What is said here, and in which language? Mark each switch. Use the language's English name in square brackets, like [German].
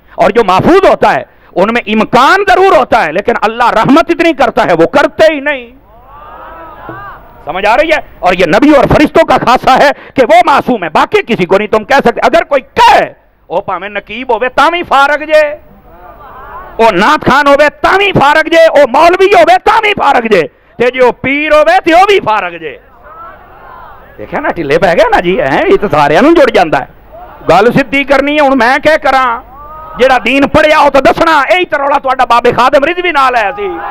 [Urdu] اور جو محفوظ ہوتا ہے ان میں امکان ضرور ہوتا ہے, لیکن اللہ رحمت اتنی کرتا ہے وہ کرتے ہی نہیں. سمجھ آ رہی ہے؟ اور یہ نبی اور فرشتوں کا خاصہ ہے کہ وہ معصوم ہے, باقی کسی کو نہیں تم کہہ سکتے. [Punjabi] اگر کوئی کہے او پاویں نقیب ہوے تاویں فارغ جے, او نعت خان ہوے تاویں فارغ جے, او مولوی ہوے تاویں فارغ جے, تے جو پیر ہوے تے وہ بھی فارغ جے. [Urdu] دیکھا نا ٹھلے پہ گیا نا جی. یہ تو سارے جڑ جاتا ہے. [Punjabi] گل سیدھی کرنی ہے. ہوں میں کیا کراں؟ جیڑا دین پڑھیا ہو تو دسنا. یہی تو رولا تہاڈا بابے خادم رضوی نال ہے سی.